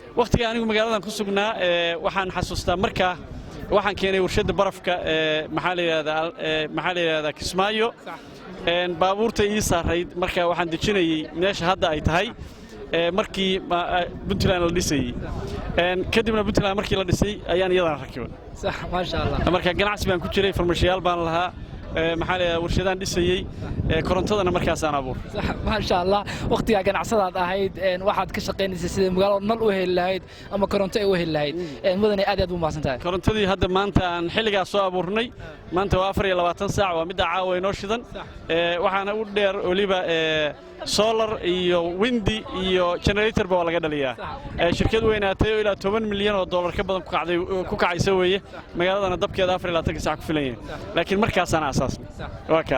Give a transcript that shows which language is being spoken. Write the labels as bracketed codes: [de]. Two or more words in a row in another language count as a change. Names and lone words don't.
[so] waqtiga anigu magaaladan ku sugnaa waxaan xasuustaa markaa waxaan keenay warshada barafka maxaa la yiraahdaa Kismaayo baabuurta ii saarayd markaa waxaan dejinayay meesha hadda ay tahay markii Puntland la dhisay kadibna Puntland markii la dhisay ayaan iyadana rakibay [ar] صح ما شاء الله [so] marka ganacsi baan ku jiray farmashiyaal baan lahaa maxaa la warshadaan dhisayay korontadana markaas aan abuur [ar] صح ما شاء الله [so] waqtiga ganacsadaad ahayd waxaad ka shaqeynaysaa sida magaalada nal u heli lahayd ama koronto ay u heli lahayd mudane aad u mahadsantahay korontadii hadda maanta aan xilligaas soo abuurnay maanta waa 24 saac waa mid caawa inoo shidan waxaana u dheer waliba solar iyo windy iyo generator baa laga dhaliyaa shirkad weynaatay oo ilaa 10 milyan oo dollar ka badan ku kacaysa weeye magaaladana dabkeeda 24 saac ku filan yahay laakiin markaas aan asaasnay waa ka